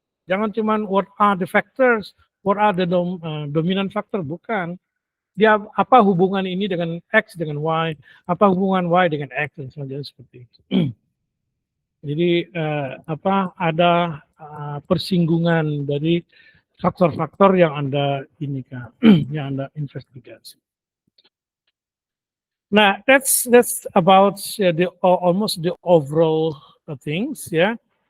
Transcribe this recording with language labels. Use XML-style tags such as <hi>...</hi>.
<id>Jangan cuma</id> <en>what are the factors, what are the dominant factor,</en> <id>bukan. Dia apa hubungan ini dengan X dengan Y, apa hubungan Y dengan X dan selanjutnya seperti itu. Jadi ada persinggungan dari faktor-faktor yang Anda kan, yang Anda investigasi.</id> <en>Nah, that's about almost the overall things, ya.</en>